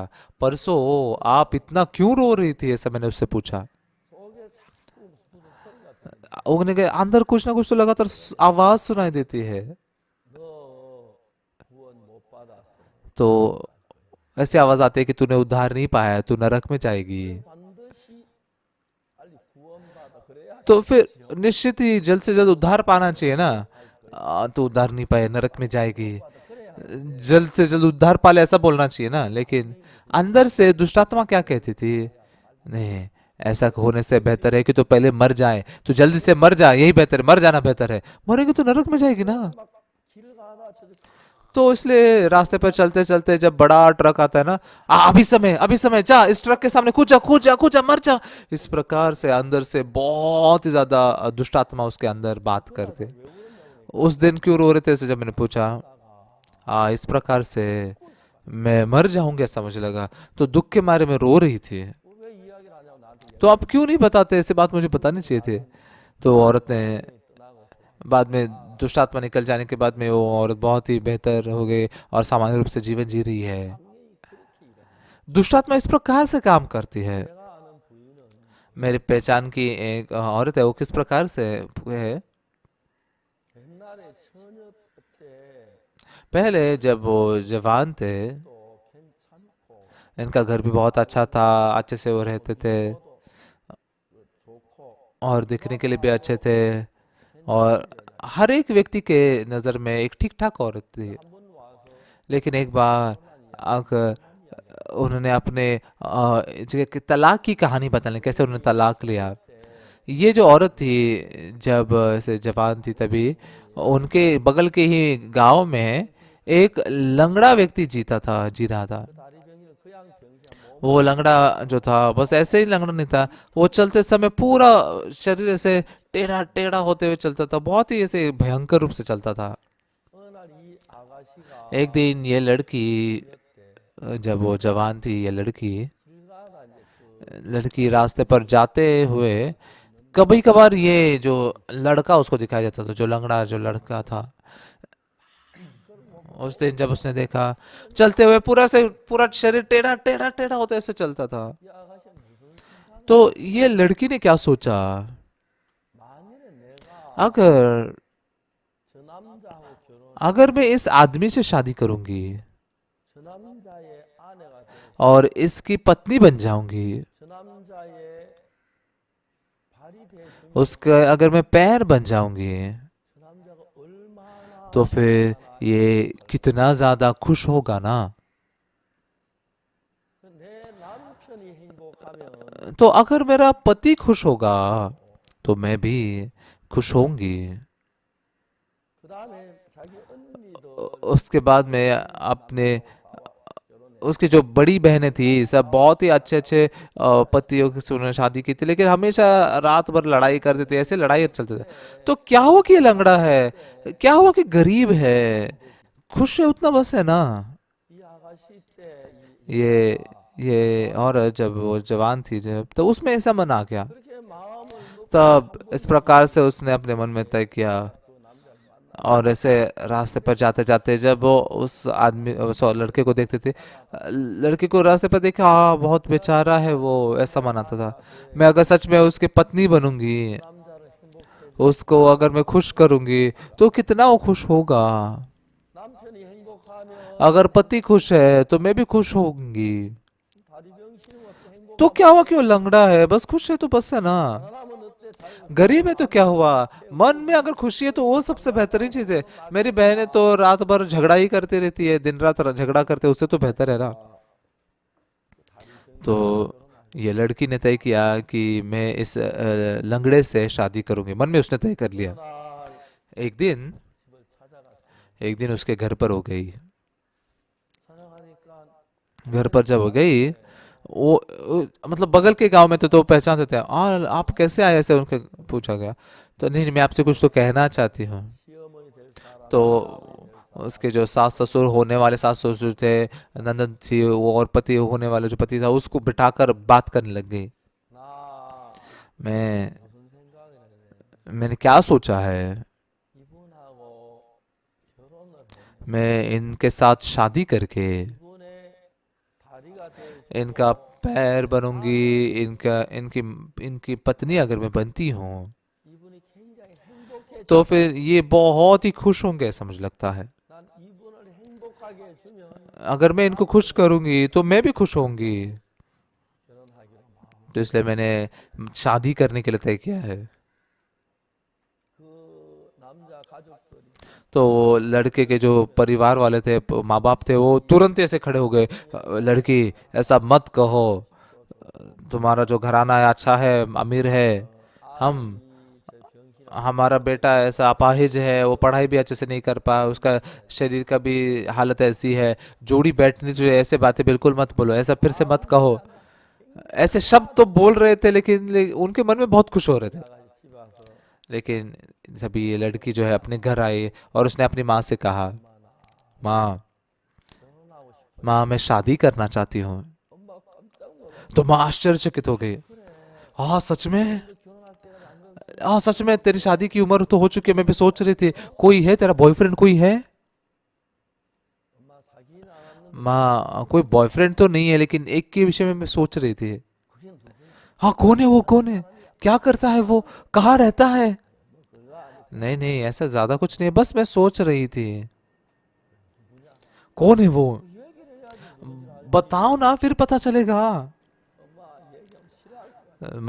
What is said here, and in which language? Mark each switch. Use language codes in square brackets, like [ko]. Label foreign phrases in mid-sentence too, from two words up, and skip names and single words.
[hi] परसों आप इतना क्यों रो रही थी, ऐसा मैंने उससे पूछा। उगने के अंदर कुछ ना कुछ तो लगातार आवाज सुनाई देती है। तो ऐसी आवाज आती है कि तूने उद्धार नहीं पाया, तू नरक में जाएगी। [ko] 반드시 빨리 구원받아 그래야 [hi] तो फिर निश्चित ही जल्द से जल्द उद्धार पाना चाहिए ना। तो उद्धार नहीं पाए, नरक में जाएगी, [ko] 구원받아 그래야 [hi] जल्द से जल्द उद्धार पाले, ऐसा बोलना चाहिए ना। लेकिन अंदर से दुष्टात्मा क्या कहती थी, नहीं, ऐसा होने से बेहतर है कि तो पहले मर जाए, तो जल्दी से मर जाए, यही बेहतर है, मर जाना बेहतर है, मरेंगे तो नरक में जाएगी ना। [ko] 길 가다 저 [hi] तो इसलिए रास्ते पर चलते चलते जब बड़ा ट्रक आता है ना, अभी समय, जा इस ट्रक के सामने कूद जा, कूद जा, कूद जा, मर जा। इस प्रकार से अंदर से बहुत ही ज्यादा दुष्टात्मा उसके अंदर बात करते। उस दिन क्यों रो रहे थे, ऐसे जब मैंने पूछा, इस प्रकार से मैं मर जाऊंगी ऐसा मुझे लगा, तो दुख के मारे में रो रही थी। [ko] 왜 이야기를 안 하고 나한테 [hi] तो आप क्यों नहीं बताते, ऐसी बात मुझे बतानी चाहिए थे। तो औरत ने [ko] 떠나고 [hi] बाद में, दुष्टात्मा निकल जाने के बाद में, वो औरत बहुत ही बेहतर हो गई और सामान्य रूप से जीवन जी रही है। [ko] 그렇게 일어나. [hi] दुष्टात्मा इस प्रकार से काम करती है। [ko] 내가 아는 부인은 [hi] मेरी पहचान की एक औरत है, वो किस प्रकार से है, [ko] 옛날에 처녀 때 [hi] पहले जब वो जवान थे, [ko] 또 괜찮고 [hi] इनका घर भी बहुत अच्छा था, अच्छे से वो रहते थे [ko] 좋고 [hi] और दिखने के लिए भी अच्छे थे, और हर एक व्यक्ति के नज़र में एक ठीक ठाक औरत थी। [ko] 한번 와서 [hi] लेकिन एक बार अगर उन्होंने अपने तलाक की कहानी बताने, कैसे उन्होंने तलाक लिया। ये जो औरत थी जब से जवान थी, तभी उनके बगल के ही गांव में एक लंगड़ा व्यक्ति जी रहा था। [ko] 다리 병이는 그냥 병이야. [hi] वो लंगड़ा जो था, बस ऐसे ही लंगड़ा नहीं था, वो चलते समय पूरा शरीर ऐसे टेढ़ा टेढ़ा होते हुए चलता था, बहुत ही ऐसे भयंकर रूप से चलता था। [ko] 어느 날 이 아가씨가 [hi] एक दिन ये लड़की, [ko] 때 [hi] जब वो जवान थी, ये लड़की [ko] 길 가다 이제 그 [hi] लड़की रास्ते पर जाते हुए कभी कभार ये जो लड़का उसको दिखाई देता था, जो लंगड़ा जो लड़का था। उस दिन जब उसने देखा, चलते हुए पूरा शरीर टेढ़ा टेढ़ा टेढ़ा होता ऐसे चलता था, [ko] 이 아가씨가 무슨 생각을 [hi] तो ये लड़की ने क्या सोचा, [ko] 만일에 내가 [hi] अगर [ko] 저 남자하고 결혼 [hi] अगर मैं इस आदमी से शादी करूंगी [ko] 저 남자의 아내가 되고 [hi] और इसकी पत्नी बन जाऊंगी, [ko] 저 남자의 발이 되고 [hi] उसका अगर मैं पैर बन जाऊंगी, [ko] 저 남자가 얼마나 [hi] तो फिर ये कितना ज्यादा खुश होगा ना। [ko] 내 남편이 행복하면 [hi] तो अगर मेरा पति खुश होगा तो मैं भी खुश होंगी। [ko] 그다음에 자기 언니도 [hi] उसके बाद में अपने, उसकी जो बड़ी बहनें थी, सब बहुत ही अच्छे अच्छे पतियों से उन्होंने शादी की थी, लेकिन हमेशा रात भर लड़ाई करते थे, ऐसे लड़ाई चलते थे। तो क्या हुआ कि ये लंगड़ा है, क्या हुआ कि गरीब है, खुश है उतना बस है ना। [ko] 이 아가씨 때이 [hi] ये औरत जब वो जवान थी, जब तो उसमें ऐसा मन आ गया, [ko] 그렇게 마음을 놓고 [hi] तब इस प्रकार से उसने अपने मन में तय किया। [ko] 그 남자를 만나 [hi] और ऐसे रास्ते पर जाते जाते जब वो उस आदमी, उस लड़के को देखते थे, लड़के को रास्ते पर देखा, बहुत बेचारा है वो, ऐसा मनाता था, मैं अगर सच में उसकी पत्नी बनूंगी, [ko] 남자를 행복해 [hi] उसको अगर मैं खुश करूंगी, तो कितना वो खुश होगा। [ko] 남편이 행복하면 [hi] अगर पति खुश है तो मैं भी खुश होंगी। [ko] 다리 병신은 어때 행복 [hi] तो क्या हुआ कि वो लंगड़ा है, बस खुश है तो बस है ना। [ko] 가난하면 어때 자기가 [hi] गरीब है तो क्या हुआ, मन में अगर खुशी है तो वो सबसे बेहतरीन चीज है। मेरी बहनें तो रात भर झगड़ा ही करती रहती है, दिन रात झगड़ा करते, उससे तो बेहतर है ना। तो ये लड़की ने तय किया कि मैं इस लंगड़े से शादी करूंगी, मन में उसने तय कर लिया। [ko] 날 [hi] एक दिन [ko] 집을 찾아갔어. [hi] एक दिन उसके घर पर हो गई। [ko] 찾아가니까 [hi] घर पर जब हो गई, मतलब बगल के गांव में तो पहचानते थे, और आप कैसे आए, ऐसे उनके पूछा गया। तो नहीं, मैं आपसे कुछ तो कहना चाहती हूँ। [ko] 시어머니 될 사람 [hi] तो उसके जो सास ससुर होने वाले सास ससुर थे, नंदन थी वो, और पति होने वाला जो पति था, उसको बिठाकर बात करने लग गई। [ko] 나 [hi] मैं [ko] 무슨 생각을 해. [hi] मैंने क्या सोचा है, [ko] 이분하고 결혼을 해. [hi] मैं इनके साथ शादी करके [ko] 이분의 다리가 될 [hi] इनका पैर बनूंगी, इनकी इनकी पत्नी अगर मैं बनती हूँ, [ko] 이분이 굉장히 행복해. [hi] तो फिर ये बहुत ही खुश होंगे, ऐसा मुझे लगता है। [ko] 난 이분을 행복하게 행복하게 해주면 [hi] अगर मैं इनको खुश करूंगी तो मैं भी खुश होंगी। [ko] 결혼하기로 마음. [hi] तो इसलिए मैंने शादी करने के लिए तय किया है। [ko] 그 남자 가족들이 [hi] तो लड़के के जो परिवार वाले थे, माँ बाप थे, वो तुरंत ही ऐसे खड़े हो गए, लड़की ऐसा मत कहो, तुम्हारा जो घराना है अच्छा है, अमीर है, हम [ko] 아들이 저 병신아 [hi] हमारा बेटा ऐसा अपाहिज है, वो पढ़ाई भी अच्छे से नहीं कर पाया, उसका शरीर का भी हालत ऐसी है, जोड़ी बैठनी चाहिए, ऐसे बातें बिल्कुल मत बोलो, ऐसा फिर से मत कहो। ऐसे शब्द तो बोल रहे थे, लेकिन उनके मन में बहुत खुश हो रहे थे। [ko] 나가서 집에 와서 [hi] लेकिन जब ये लड़की जो है अपने घर आई और उसने अपनी माँ से कहा, माँ, [ko] 결혼하고 싶어. [hi] माँ मैं शादी करना चाहती हूँ, [ko] 엄마가 깜짝 놀랐어. [hi] तो माँ आश्चर्यचकित हो गई। हाँ सच में, [ko] 너 결혼할 때가 안 [hi] हाँ सच में, तेरी शादी की उम्र तो हो चुकी है, मैं भी सोच रही थी, कोई है तेरा बॉयफ्रेंड, कोई है? [ko] 엄마 사귀는 않았는데 [hi] माँ कोई बॉयफ्रेंड तो नहीं है, लेकिन एक के विषय में मैं सोच रही थी। [ko] 그게 누구야? [hi] हाँ कौन है वो, कौन है, क्या करता है वो, कहाँ रहता है? [ko] 뭐 그거 아니 [hi] नहीं नहीं, ऐसा ज्यादा कुछ नहीं है, बस मैं सोच रही थी। कौन है वो, [ko] 얘기를 해야지 누군지 알지. [hi] बताओ ना, फिर पता चलेगा। [ko] 엄마 얘기하면 싫어할 거야.